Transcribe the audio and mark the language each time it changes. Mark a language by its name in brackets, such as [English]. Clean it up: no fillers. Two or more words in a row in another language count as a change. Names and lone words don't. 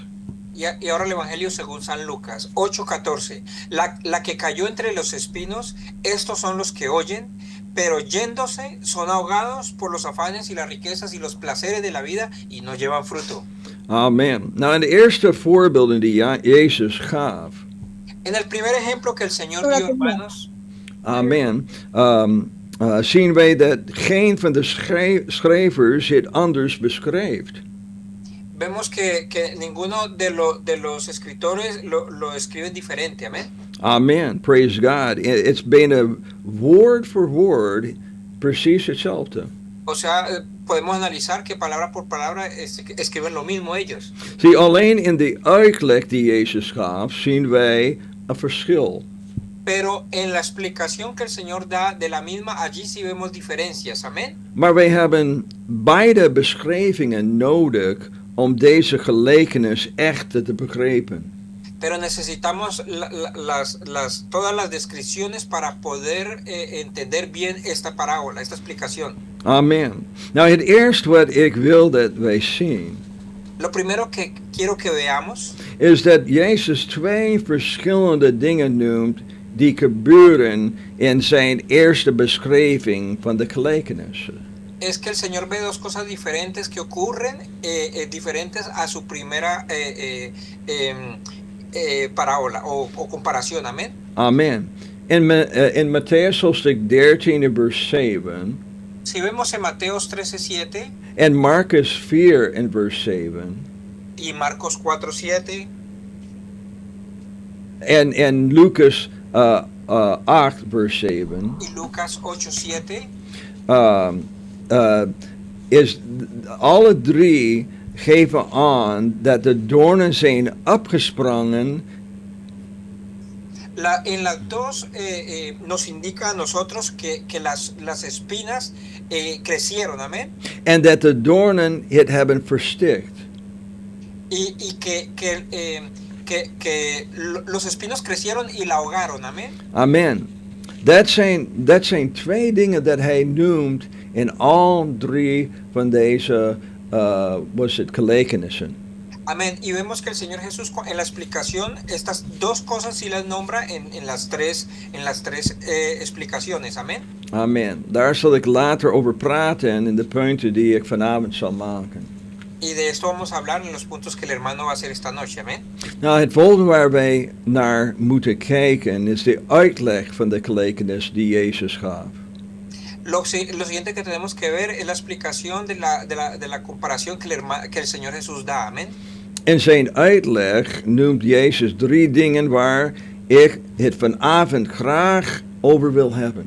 [Spanish] Y ahora el Evangelio según San Lucas 8:14. La que cayó entre los espinos, estos son los que oyen, pero yéndose son ahogados por los afanes y las riquezas y los placeres de la vida y no llevan fruto. Amen. [Dutch] Nou, in de eerste voorbeelden die Jezus gaf. [Spanish] En el primer ejemplo que el Señor dio, hermanos. Amen. [Dutch] Zien wij dat geen van de schrijvers het anders beschrijft. [Spanish] Vemos que ninguno de los escritores lo escriben diferente. Amén. [English] Amen. Praise God. [Dutch] It's bijna woord voor woord precies hetzelfde. [Spanish] O sea, podemos analizar que palabra por palabra escriben lo mismo ellos. [Dutch] Zie, alleen in de uitleg die Jezus gaf, zien wij een verschil. [Spanish] Pero en la explicación que el Señor da de la misma, allí sí vemos diferencias. Amén. [Dutch] Maar wij hebben beide beschrijvingen nodig om deze gelijkenis echt te begrijpen. [Spanish] Pero necesitamos todas las descripciones para poder entender bien esta parábola, esta explicación. Amen. [Dutch] Nou, het eerste wat ik wil dat wij zien, [Spanish] Lo primero que quiero que veamos [Dutch] is dat Jezus twee verschillende dingen noemt die gebeuren in zijn eerste beschrijving van de gelijkenissen. [Spanish] es que el Señor ve dos cosas diferentes que ocurren, diferentes a su primera parábola o comparación. Amén. Amen. [Dutch] In Matthäus hoofdstuk 13 vers 7 [Spanish] Si vemos en Mateos 13:7 [Dutch] en Marcus 4 in vers 7 [Spanish] y Marcos 4:7 [Dutch] en Lucas 8 vers 7 [Spanish] y Lucas 8:7, [Dutch] is alle drie geven aan dat de doornen zijn opgesprongen [Spanish] en las dos nos indica a nosotros que las espinas crecieron, amén, [Dutch] en dat de doornen het hebben verstikt. [Spanish] y que los espinos crecieron y la ahogaron, amén. Amen. [Dutch] Dat zijn twee dingen dat hij noemt in al drie van deze gelijkenissen. [Spanish] Amén. Y vemos que el Señor Jesús en la explicación estas dos cosas sí las nombra en las tres explicaciones. Amén. Amen. [Dutch] Daar zal ik later over praten in de punten die ik vanavond zal maken. [Spanish] Y de esto vamos a hablar en los puntos que el hermano va a hacer esta noche. Amén. [Dutch] Nou, het volgende waar wij naar moeten kijken is de uitleg van de gelijkenis die Jezus gaf. [Spanish] Lo siguiente que tenemos que ver es la explicación de la comparación que el Señor Jesús da. Amén. [Dutch] In zijn uitleg noemt Jezus drie dingen waar ik het vanavond graag over wil hebben.